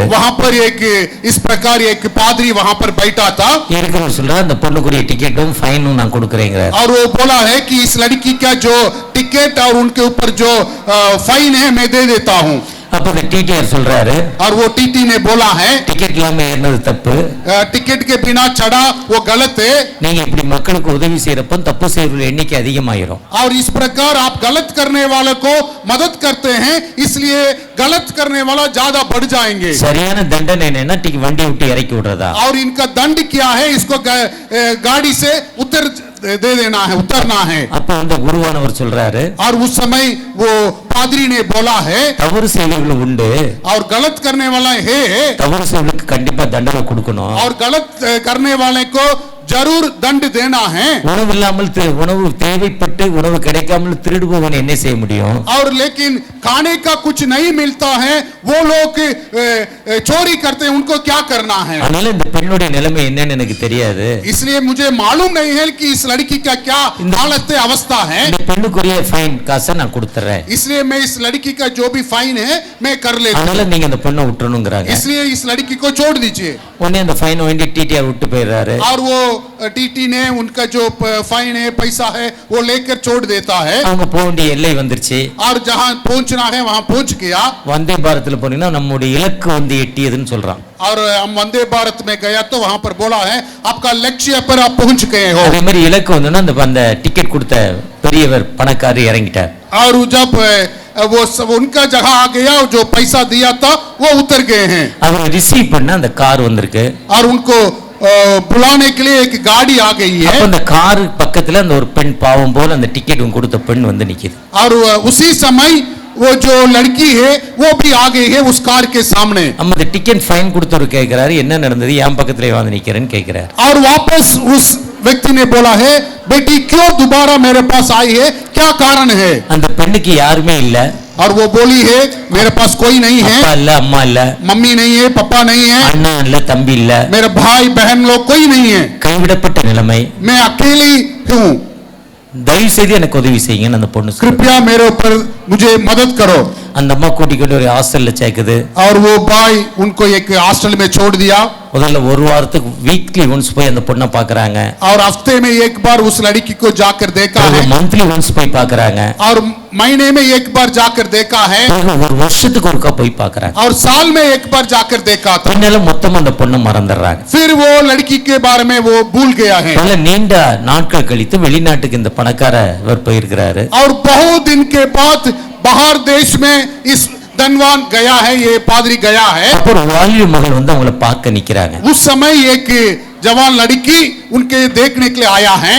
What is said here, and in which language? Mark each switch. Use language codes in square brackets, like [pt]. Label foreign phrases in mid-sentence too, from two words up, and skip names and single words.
[hi] वहाँ पर एक इस प्रकार एक पादरी वहाँ पर बैठा था। [ta] இருக்கிறவர் சொல்றாரு அந்த பொண்ணுக்குரிய டிக்கெட்டும் ஃபைனும் நான் கொடுக்கறேங்கிறார். [hi] और वो बोला है कि इस लड़की का जो टिकट और उनके ऊपर जो फाइन है मैं दे देता हूँ। [ta] அப்ப அந்த டிடிஆர் சொல்றாரு [hi] और वो टीटी ने बोला है [ta] டிக்கெட் இல்லாம ஏறினது தப்பு. [hi] टिकट के बिना चढ़ा वो गलत है। [ta] நீங்க இப்படி மக்களுக்கு உதவி செய்யறப்ப தப்பு செய்யற எண்ணிக்கை அதிகமாயிரும். [hi] और इस प्रकार आप गलत करने वाले को मदद करते हैं, इसलिए गलत करने वाला ज्यादा बढ़ जाएंगे। [ta] சரியான தண்டனை என்னன்னா வண்டி விட்டு இறக்கி விடுறதா. [hi] और इनका दंड क्या है, इसको गाड़ी से दे देना है, उतरना है। [ta] அப்ப அந்த குருவானவர் சொல்றாரு [hi] और उस समय वो पादरी ने बोला है [ta] தவறு செய்யறவங்க உண்டு, [hi] और गलत करने वाला है, [ta] தவறு செய்யறவங்களுக்கு கண்டிப்பா தண்டனை கொடுக்கணும். [hi] और गलत करने वाले को जरूर दंड देना है। [ta] உணவு இல்லாமல் உணவு தேவைப்பட்டு உணவு கிடைக்காமல் திருடுபவன் என்ன செய்ய முடியும்? [hi] और लेकिन खाने का कुछ नहीं मिलता है, वो लोग चोरी करते हैं, उनको क्या करना है? [ta] அதனால இந்த பெண்ணுடைய நிலைமை என்னன்னு எனக்கு தெரியாது. [hi] इसलिए मुझे मालूम नहीं है कि इस लड़की का क्या हालत है, अवस्था है। [ta] இந்த பெண்ணுக்குரிய ஃபைன் காசை நான் கொடுத்துறேன். [hi] इसलिए मैं इस लड़की का जो भी फाइन है मैं कर लेता हूं। [ta] அதனால நீங்க இந்த பெண்ணை விட்டுறணும்ங்கறாங்க. [hi] इसलिए इस लड़की को छोड़ दीजिए। [ta] உடனே அந்த ஃபைன் வாங்கி டிடிஆர் விட்டு போயிடுறாரு. [hi] और वो टीटी ने उनका जो फाइन है, पैसा है, वो लेकर छोड़ देता है। [ta] அவங்க போக வேண்டிய எல்லை வந்துருச்சு. [hi] और जहां पहुंचना है वहां पहुंच गया। [ta] வந்தே பாரத்ல போனீங்கன்னா நம்மளுடைய இலக்கு வந்து எட்டியதுன்னு சொல்றான். [hi] और हम वंदे भारत में गया तो वहां पर बोला है आपका लक्ष्य पर आप पहुंच गए हो। [ta] அதே மாதிரி இலக்கு வந்தோன்னா அந்த டிக்கெட் கொடுத்த பெரியவர் பணக்காரர் இறங்கிட்டார். [hi] और जब वो सब उनका जगह आ गया, जो पैसा दिया था वो उतर गए हैं। [ta] அவரை ரிசீவ் பண்ண அந்த கார் வந்திருக்கு. [hi] और उनको बुलाने के लिए एक गाड़ी आ गई है। [ta] அப்ப அந்த கார் பக்கத்துல அந்த ஒரு பெண் பாவம் போல அந்த டிக்கெட் கொடுத்த பெண் வந்து நிக்குது. [hi] और उसी समय वो जो लड़की है वो भी आ गई है उस कार के सामने। [ta] நம்ம அந்த டிக்கெட் ஃபைன் கொடுத்தவர் கேக்குறாரு என்ன நடந்தது, என் பக்கத்துல வந்து நிக்கிறேன்னு கேக்குறாரு. [hi] और वापस उस व्यक्ति ने बोला है बेटी क्यों दोबारा मेरे पास आई है, क्या कारण है? [ta] அந்த பெண்ணுக்கு யாருமே இல்ல. [hi] और वो बोली है मेरे पास कोई नहीं है, [ta] அப்பா இல்ல, அம்மா இல்ல, [hi] मम्मी नहीं है, पापा नहीं है, [ta] அண்ணா இல்ல, தம்பி இல்ல, [hi] मेरे भाई बहन लोग कोई नहीं है, [ta] கைவிடப்பட்ட நிலைமை, [hi] मैं अकेली हूँ, [ta] தயவு செய்து எனக்கு உதவி செய்யுங்கன்னு அந்த பொண்ணு சொல்லுது. [hi] कृपया मेरे ऊपर मुझे मदद करो। [ta] அந்த அம்மா கூட்டிக்கிட்டு ஒரு ஹாஸ்டல்ல சேர்க்குது. [hi] और वो भाई उनको एक हॉस्टल में छोड़ दिया। [ta] முதல்ல ஒரு வாரத்துக்கு [en] weekly once [ta] போய் அந்த பொண்ணை பாக்குறாங்க. [hi] और हफ्ते में एक बार उस लड़की को जाकर देखा है। [en] monthly once [ta] போய் பாக்குறாங்க. [hi] और महीने में एक बार जाकर देखा है [ta] ஒரு வருஷத்துக்கு ஒருக்கா போய் பார்க்கறாங்க [hi] और साल में एक बार जाकर देखा था [ta] பின்னால மொத்தமா அந்த பொண்ணு மறந்துடுறாங்க [hi] फिर वो लड़की के बारे में वो भूल गया है [ta] பல நீண்ட நாட்கள் கழித்து வெளிநாட்டுக்கு இந்த பணக்காரர் போயிருக்கிறாரு [hi] और बहुत दिन के बाद बाहर देश में इस धनवान गया है ये पादरी गया है [ta] அப்புறம் வாலிப மகள் வந்து அவங்கள பார்க்க நிக்கிறாங்க [hi] उस समय एक जवान लड़की उनके देखने के लिए आया है